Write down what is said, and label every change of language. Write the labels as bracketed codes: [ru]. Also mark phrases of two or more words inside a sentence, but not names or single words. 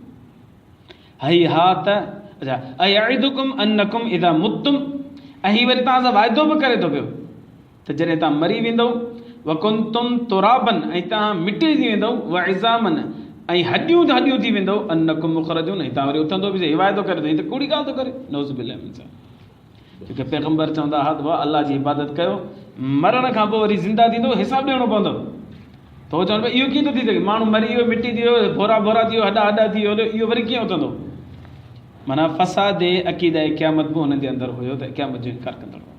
[sd] हई हा त अच्छा, [ar] أيعدكم أنكم إذا متم, [sd] ऐं हीउ वरी तव्हां सां वाइदो बि करे थो पियो त जॾहिं तव्हां मरी वेंदव, [ar] وكنتم ترابا, [sd] ऐं तव्हां मिटी थी वेंदव, [ar] وعظاما, [sd] ऐं हॾियूं थी वेंदव, [ar] أنكم مخرجون, [sd] ऐं तव्हां वरी उथंदो बि, वाइदो करे थो, हीअ त कूड़ी ॻाल्हि थो करे, [ar] نعوذ بالله من ذلك. [sd] छोकी पैगम्बर चवंदा हा त भाउ अलाह जी इबादत कयो, मरण खां पोइ वरी ज़िंदा थींदो, हिसाबु ॾियणो पवंदो। त उहो चवनि पिया इहो कीअं थो थी सघे, माण्हू मरी वियो, मिटी थी वियो, भोरा थी वियो, हॾा थी वियो, इहो वरी कीअं उथंदो। माना फ़साद अक़ीदा क़यामत बि हुन जे अंदरि हुयो त क़यामत जो इनकार कंदड़ हो।